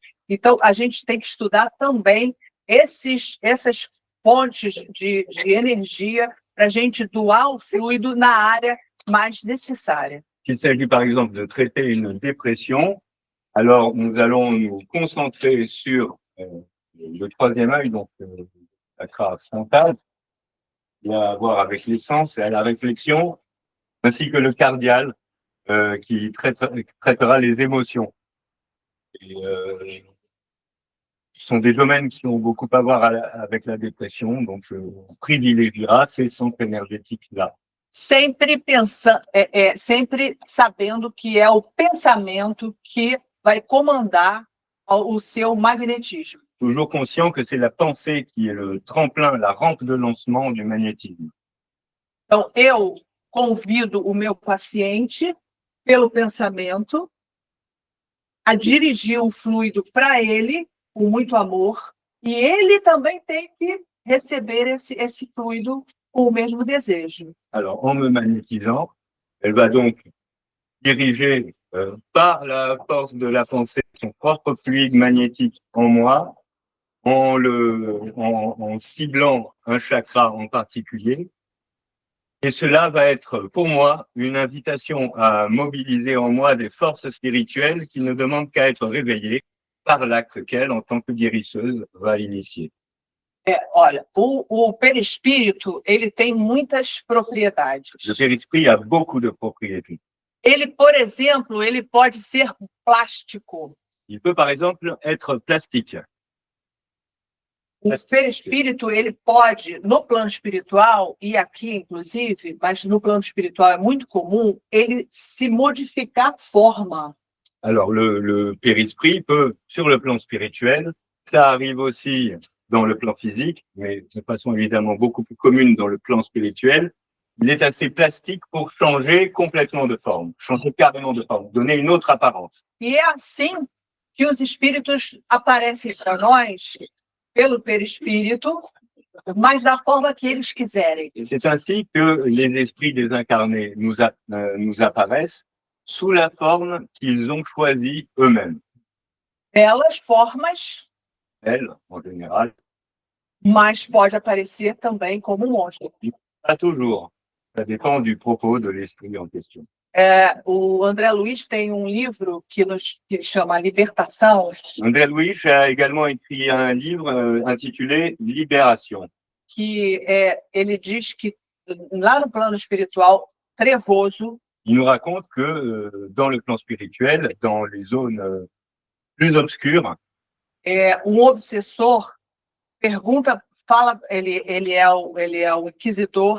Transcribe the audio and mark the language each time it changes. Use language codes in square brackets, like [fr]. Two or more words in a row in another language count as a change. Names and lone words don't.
[pt] Então, a gente tem que estudar também essas fontes de energia para a gente doar o fluido na área mais nécessaire. [fr] S'il s'agit par exemple de traiter une dépression, alors nous allons nous concentrer sur le troisième œil, donc le chakra frontal, qui a à voir avec les sens et à la réflexion, ainsi que le cardial, qui traitera les émotions. Et sont des domaines qui ont beaucoup à voir avec la dépression, donc on privilégiera ces centres énergétiques-là. [pt] Sempre pensando, sempre sabendo que é o pensamento que vai comandar o seu magnetismo. [fr] Toujours conscient que c'est la pensée qui est le tremplin, la rampe de lancement du magnétisme. [pt] Então, eu convido o meu paciente, pelo pensamento, a dirigir o fluido para ele, com muito amor, e ele também tem que receber esse fluido com o mesmo desejo. [fr] Alors, en me magnétisant, elle va donc diriger par la force de la pensée son propre fluide magnétique en moi, en ciblant un chakra en particulier. Et cela va être pour moi une invitation à mobiliser en moi des forces spirituelles qui ne demandent qu'à être réveillées par l'acte qu'elle, en tant que guérisseuse, va initier. [pt] Olha, o perispírito, ele tem muitas propriedades. [fr] Le périsprit a beaucoup de propriétés. [pt] Ele, por exemplo, ele pode ser plástico. [fr] Il peut par exemple être plastique. [pt] O perispírito, ele pode, no plano espiritual, e aqui inclusive, mas no plano espiritual é muito comum, ele se modificar a forma. [fr] Alors, le périsprit peut, sur le plan spirituel, ça arrive aussi dans le plan physique, mais de façon évidemment beaucoup plus commune dans le plan spirituel, il est assez plastique pour changer complètement de forme, changer carrément de forme, donner une autre apparence. [pt] E é assim que os espíritos aparecem para nós, pelo perispírito, mas da forma que eles quiserem. [fr] Et c'est ainsi que les esprits désincarnés nous apparaissent sous la forme qu'ils ont choisie eux-mêmes. [pt] Belas formas, [fr] Elles, en général, [pt] mas pode aparecer também como um monstro. [fr] pas toujours. Ça dépend du propos de l'esprit en question. [pt] O André Luiz tem um livro que chama Libertação, [fr] André Luiz a également écrit un livre intitulé Libération. [pt] que ele diz que lá no plano espiritual trevoso, [fr] Il nous raconte que dans le plan spirituel, dans les zones plus obscures, [pt] obsessor pergunta, fala, ele é o inquisidor,